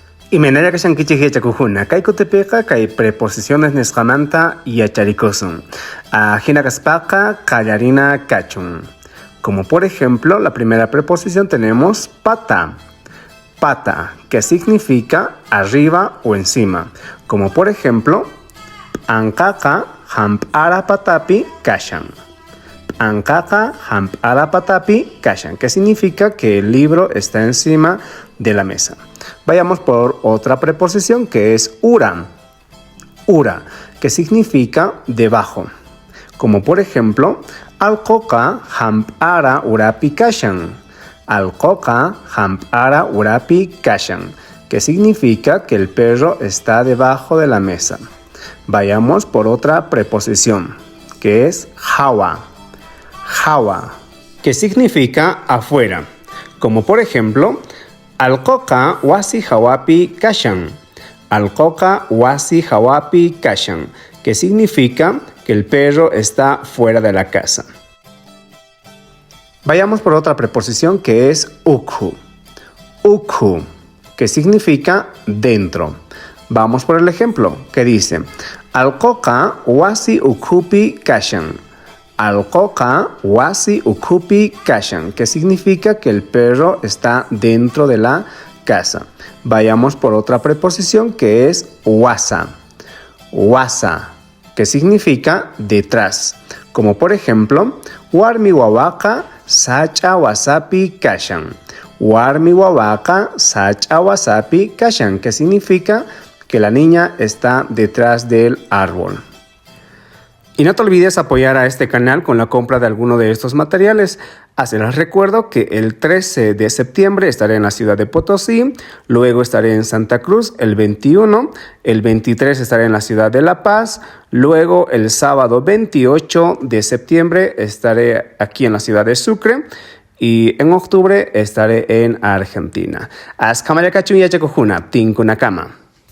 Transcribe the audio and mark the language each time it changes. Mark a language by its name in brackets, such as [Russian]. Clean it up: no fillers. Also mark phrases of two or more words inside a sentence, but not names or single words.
[Quechua] Imanalla kashan kichihiyachakujuna, kay kutipiqa kay preposiciones nisqamanta yacharikusun. Hina kaspaqa qallarina kachun. [Spanish] Como por ejemplo, la primera preposición tenemos pata. Pata, que significa arriba o encima. Como por ejemplo, [Quechua] ankaqa hamp'ara patapi kashan. Ankaqa hamp'ara patapi kashan, [Spanish] que significa que el libro está encima de la mesa. Vayamos por otra preposición que es ura. Ura, que significa debajo. Como por ejemplo, [Quechua] alcoca hamp'ara urapi kashan. Alcoca hamp'ara urapi kashan, [Spanish] que significa que el perro está debajo de la mesa. Vayamos por otra preposición, que es hawa. Hawa, que significa afuera. Como por ejemplo, [Quechua] alcoca wasi hawapi kashan. Alcoca wasi hawapi kashan, [Spanish] que significa que el perro está fuera de la casa. Vayamos por otra preposición que es ukhu. Ukhu, que significa dentro. Vamos por el ejemplo que dice: [Quechua] alcoca wasi ukhupi kashan. Alcoca wasi ukhupi kashan, [Spanish] que significa que el perro está dentro de la casa. Vayamos por otra preposición que es wasa. Wasa, que significa detrás. Como por ejemplo, [Quechua] warmi wawaqa sacha wasapi kashan. Warmi wawaqa sacha wasapi kashan, [Spanish] que significa que la niña está detrás del árbol. Y no te olvides apoyar a este canal con la compra de alguno de estos materiales. Les recuerdo que el 13 de septiembre estaré en la ciudad de Potosí, luego estaré en Santa Cruz el 21, el 23 estaré en la ciudad de La Paz, luego el sábado 28 de septiembre estaré aquí en la ciudad de Sucre y en octubre estaré en Argentina. [Quechua] Askamaya kachun yachakujuna, tinkunakama.